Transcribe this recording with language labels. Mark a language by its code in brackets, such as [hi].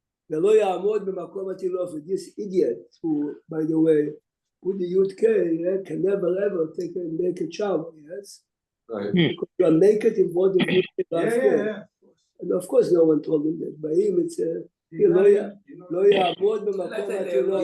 [he] ולא יעמוד במקום התילופת. [en] This idiot, who, by the way, with the Yud Kei, can never ever take a naked shower, yes? Right. Because you are naked in front of Yud Kei Vav Kei. Yeah. And of course no one told him that. By him it's [he] לא יעמוד במקום התילופת.